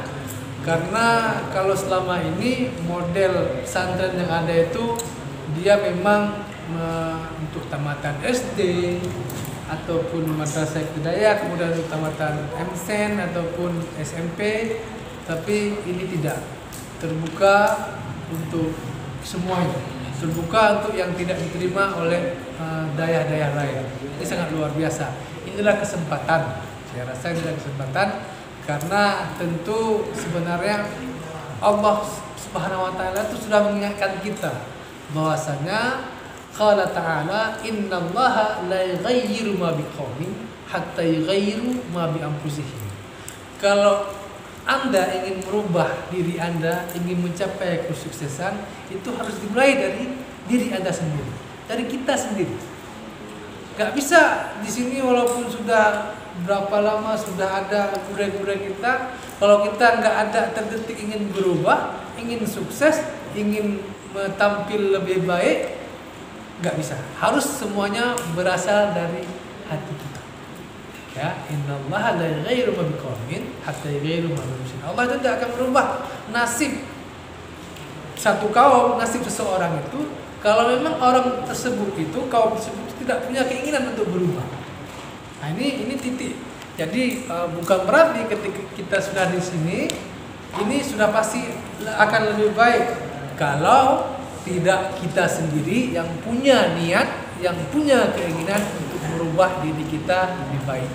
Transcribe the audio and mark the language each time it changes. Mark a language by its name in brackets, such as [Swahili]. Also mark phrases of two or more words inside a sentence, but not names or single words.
[Indonesian] Karena kalau selama ini model pesantren yang ada itu dia memang untuk tamatan SD ataupun madrasah ibtidaiyah, kemudian untuk tamatan MSen ataupun SMP, tapi ini tidak terbuka untuk semuanya, terbuka untuk yang tidak diterima oleh daerah-daerah lain. Ini sangat luar biasa. Inilah kesempatan, saya rasa inilah kesempatan. Karena tentu sebenarnya Allah [Arabic] سبحانه وتعالى [Indonesian] itu sudah mengingatkan kita bahwasanya [Arabic] قال تعالى إن الله لا يغير ما بقوم حتى يغيروا ما بأنفسهم. [Indonesian] Kalau Anda ingin merubah diri Anda, ingin mencapai kesuksesan, itu harus dimulai dari diri Anda sendiri, dari kita sendiri. Gak bisa di sini walaupun sudah berapa lama sudah ada guru-guru kita, kalau kita nggak ada terdetik ingin berubah, ingin sukses, ingin tampil lebih baik, nggak bisa. Harus semuanya berasal dari hati kita. [Arabic] Ya, إن الله لا يغير ما بقوم حتى يغيروا ما بأنفسهم. [Indonesian] Allah itu tidak akan merubah nasib satu kaum, nasib seseorang itu kalau memang orang tersebut itu, kaum tersebut tidak punya keinginan untuk berubah. Nah, ini titik. Jadi bukan berarti ketika kita sudah di sini, ini sudah pasti akan lebih baik kalau tidak kita sendiri yang punya niat, yang punya keinginan untuk merubah diri kita lebih baik.